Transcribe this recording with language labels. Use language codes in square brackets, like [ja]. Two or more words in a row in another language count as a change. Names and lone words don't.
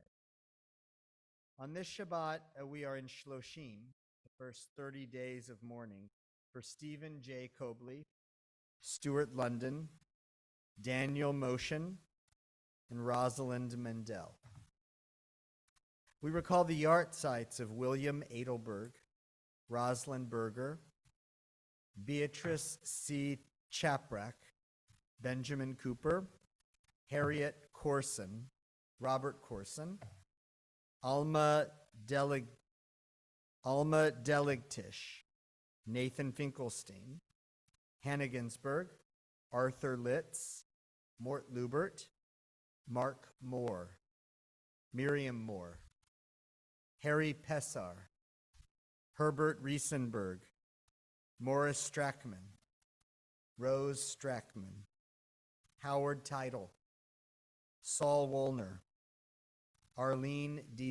[en] On this Shabbat, we are in Shloshim, the first 30 days of mourning, for Stephen J. Cobley, Stuart London, Daniel Motion, and Rosalind Mendel. We recall the yard sites of William Adelberg, Rosalind Berger, Beatrice C. Chaprak, Benjamin Cooper, Harriet Corson, Robert Corson, Alma Deligtish, Nathan Finkelstein, Hannah Ginsberg, Arthur Litz, Mort Lubert, Mark Moore, Miriam Moore, Harry Pessar, Herbert Riesenberg, Morris Strackman, Rose Strackman, Howard Teitel, Saul Woolner, Arlene D.